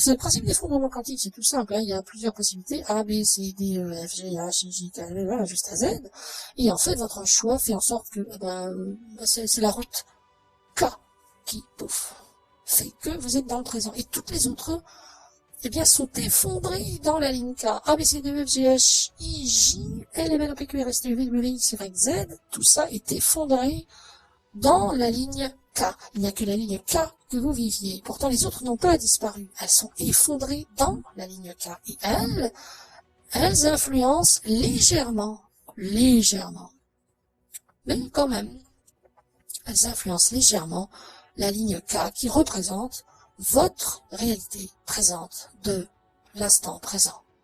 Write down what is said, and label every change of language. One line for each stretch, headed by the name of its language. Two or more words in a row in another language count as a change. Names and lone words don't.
French: C'est le principe d'effondrement quantique, c'est tout simple. Il y a plusieurs possibilités. A, B, C, D, E, F, G, H, I, J, K, L, M, jusqu'à Z. Et en fait, votre choix fait en sorte que c'est la route K qui, pouf, fait que vous êtes dans le présent. Et toutes les autres, sont effondrées dans la ligne K. A, B, C, D, E, F, G, H, I, J, L, M, N, O, P, Q, R, S, T, U, V, W, X, Y, Z. Tout ça est effondré dans la ligne K. Il n'y a que la ligne K que vous viviez. Pourtant, les autres n'ont pas disparu. Elles sont effondrées dans la ligne K. Et elles influencent légèrement, mais quand même, elles influencent légèrement la ligne K qui représente votre réalité présente de l'instant présent.